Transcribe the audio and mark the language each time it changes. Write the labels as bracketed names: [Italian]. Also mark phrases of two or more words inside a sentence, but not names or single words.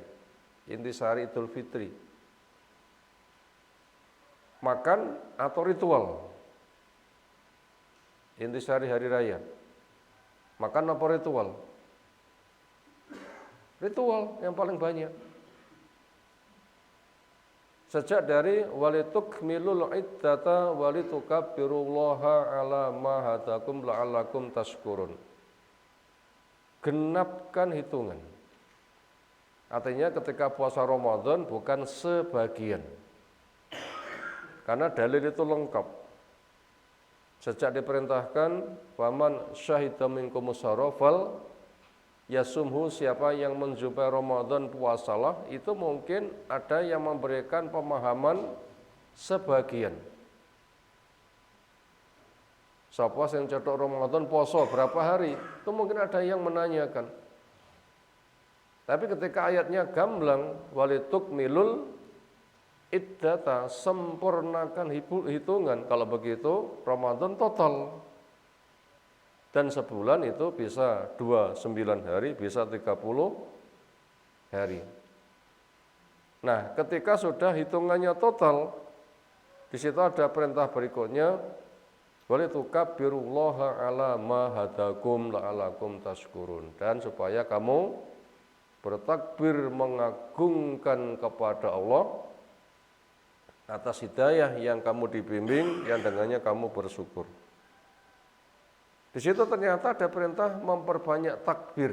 [Indonesian] Intisari Idul Fitri. Makan atau ritual. Intisari hari raya. Makan apa ritual? Ritual yang paling banyak. Sejak dari [Arabic] ولتكملوا العدة ولتكبروا الله على ما هداكم لعلكم تشكرون. [Indonesian] Genapkan hitungan. Artinya ketika puasa Ramadan bukan sebagian. Karena dalil itu lengkap. Sejak diperintahkan [Arabic] فمن شهد منكم الشهر فليصمه, [Indonesian] siapa yang menjumpai Ramadan puasalah, itu mungkin ada yang memberikan pemahaman sebagian. Siapa yang cetok Ramadan poso berapa hari? Itu mungkin ada yang menanyakan. Tapi ketika ayatnya gamblang [Arabic] ولتكملوا العدة, [Indonesian] sempurnakan hitungan, kalau begitu Ramadan total. Dan sebulan itu bisa 29 hari, bisa 30 hari. Nah, ketika sudah hitungannya total, di situ ada perintah berikutnya, [Arabic] ولتكبروا الله على ما هداكم لعلكم تشكرون. [Indonesian] Dan supaya kamu bertakbir mengagungkan kepada Allah atas hidayah yang kamu dibimbing, yang dengannya kamu bersyukur. Di situ ternyata ada perintah memperbanyak takbir.